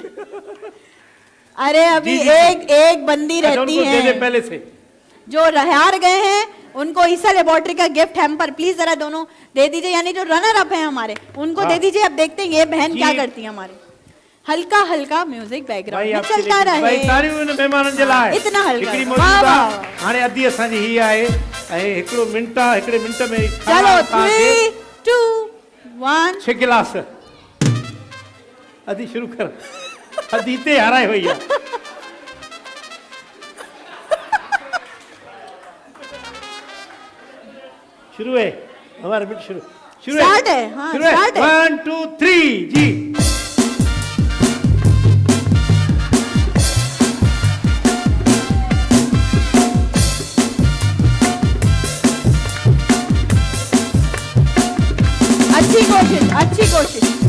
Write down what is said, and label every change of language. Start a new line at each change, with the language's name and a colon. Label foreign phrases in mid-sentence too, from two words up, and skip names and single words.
Hindi: अरे अभी जी, जी, एक एक बंदी अच्छा, रहती उनको दे दे है। पहले से। जो हार गए हैं उनको ईसा लेबोरेटरी का
English: gift hamper
Hindi: प्लीज जरा दोनों दे दीजिए, यानी जो
English: runner up
Hindi: हैं हमारे उनको दे दीजिए। अब देखते हैं ये बहन क्या करती है हमारे। हल्का हल्का
English: music background
Hindi: में चलता रहे।
Sindhi: भाई तारियूं इन मेहमाननि जे लाइ
Hindi: इतना हल्का।
Sindhi: हिकिड़ी वाह, मौजूद वाह, आहे। हाणे अधी असांजी ही आहे ऐं हिकिड़ो मिंट आहे, हिकिड़े मिंट में
Hindi: चलो 3, 2, 1
Sindhi: 6 गिलास अधी शुरू कर। अधी ते हाराए हुई आहे।
Hindi: शुरू है हमारा मिनट शुरू शुरू स्टार्ट है। हाँ शुरू है। स्टार्ट है। 1, 2, 3 जी। अच्छी कोशिश, अच्छी कोशिश।